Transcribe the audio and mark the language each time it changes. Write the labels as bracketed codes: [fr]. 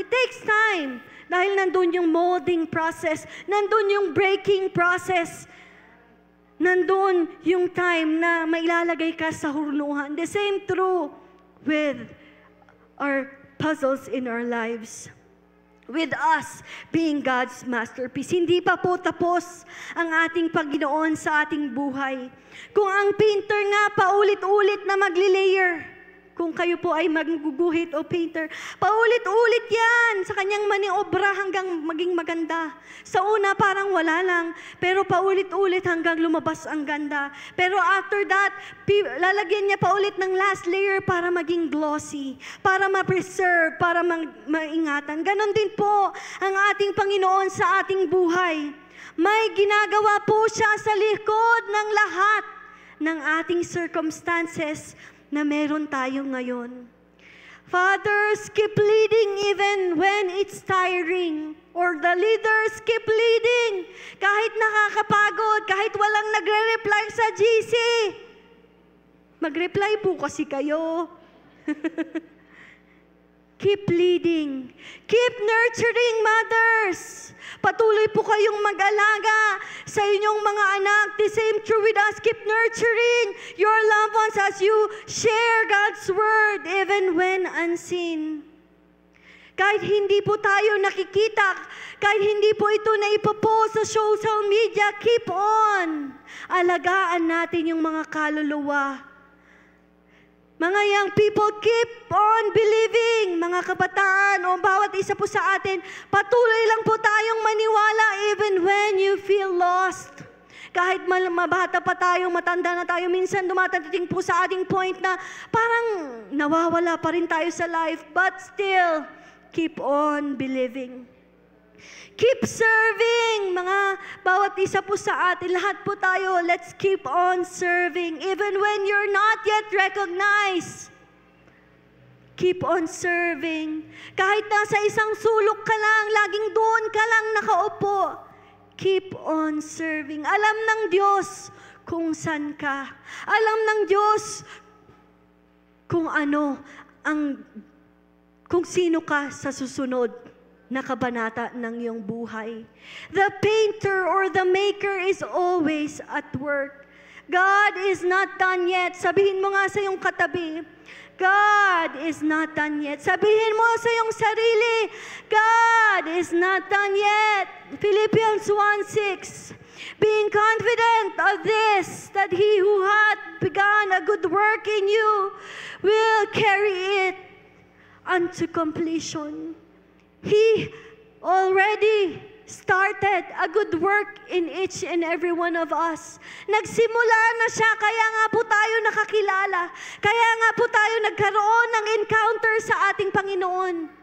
[en] It takes time. [tl] Dahil nandun yung molding process, nandun yung breaking process, nandun yung time na mailalagay ka sa hurnuhan. [en] The same true with our puzzles in our lives. With us being God's masterpiece. [tl] Hindi pa po tapos ang ating Panginoon sa ating buhay. Kung ang painter nga paulit-ulit na magli-layer, kung kayo po ay magguguhit o painter, paulit-ulit yan sa kanyang maniobra hanggang maging maganda. Sa una parang wala lang, pero paulit-ulit hanggang lumabas ang ganda. Pero after that, lalagyan niya paulit ng last layer para maging glossy, para ma-preserve, para maingatan. Ganon din po ang ating Panginoon sa ating buhay. May ginagawa po siya sa likod ng lahat ng ating circumstances na meron tayo ngayon. [en] Fathers, keep leading even when it's tiring. Or the leaders, keep leading. [tl] Kahit nakakapagod, kahit walang nagre-reply sa GC. Mag-reply po kasi kayo. [en] Keep leading. Keep nurturing, mothers. [tl] Patuloy po kayong mag-alaga sa inyong mga anak. [en] The same true with us. Keep nurturing your loved ones as you share God's word even when unseen. [tl] Kahit hindi po tayo nakikita, kahit hindi po ito na ipopost sa social media, [en] keep on. [tl] Alagaan natin yung mga kaluluwa. [en] Mga young people, keep on believing. [tl] Mga kabataan o bawat isa po sa atin, patuloy lang po tayong maniwala [en] even when you feel lost. [tl] Kahit mabata pa tayo, matanda na tayo, minsan dumatating po sa ating point na parang nawawala pa rin tayo sa life, [en] but still, keep on believing. Keep serving, [tl] mga bawat isa po sa atin, lahat po tayo, [en] let's keep on serving. Even when you're not yet recognized, keep on serving. [tl] Kahit nasa isang sulok ka lang, laging doon ka lang nakaupo, [en] keep on serving. [tl] Alam ng Diyos kung saan ka. Alam ng Diyos kung ano, kung sino ka sa susunod na kabanata ng iyong buhay. [en] The painter or the maker is always at work. God is not done yet. [tl] Sabihin mo nga sa iyong katabi, [en] God is not done yet. [tl] Sabihin mo sa iyong sarili, [en] God is not done yet. Philippians 1:6. Being confident of this, that He who hath begun a good work in you will carry it unto completion. He already started a good work in each and every one of us. [tl] Nagsimula na siya, kaya nga po tayo nakakilala. Kaya nga po tayo nagkaroon ng encounter sa ating Panginoon.